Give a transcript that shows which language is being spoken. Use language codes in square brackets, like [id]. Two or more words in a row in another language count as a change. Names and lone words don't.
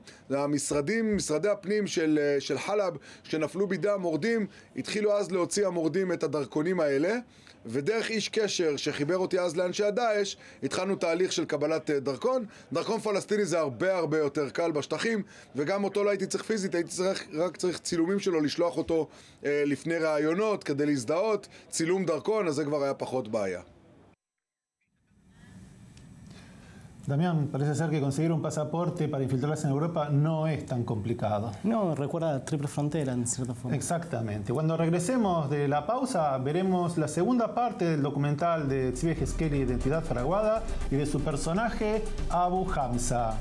[he] משרדי הפנים של חלב, שנפלו בידי המורדים, התחילו אז להוציא המורדים את הדרכונים האלה, ודרך איש קשר שחיבר אותי אז לאנשי הדאעש, התחלנו תהליך של קבלת דרכון. דרכון פלסטיני זה הרבה יותר קל בשטחים, וגם אותו לא הייתי צריך פיזית, הייתי רק צריך צילומים שלו, לשלוח אותו לפני ראיונות כדי להזדהות, צילום דרכון, אז זה כבר היה פחות בעיה. [es] Damián, parece ser que conseguir un pasaporte para infiltrarse en Europa no es tan complicado. No, recuerda triple frontera en cierta forma. Exactamente. Cuando regresemos de la pausa, veremos la segunda parte del documental de Tzvi Yehezkeli, Identidad Fraguada, y de su personaje Abu Hamza.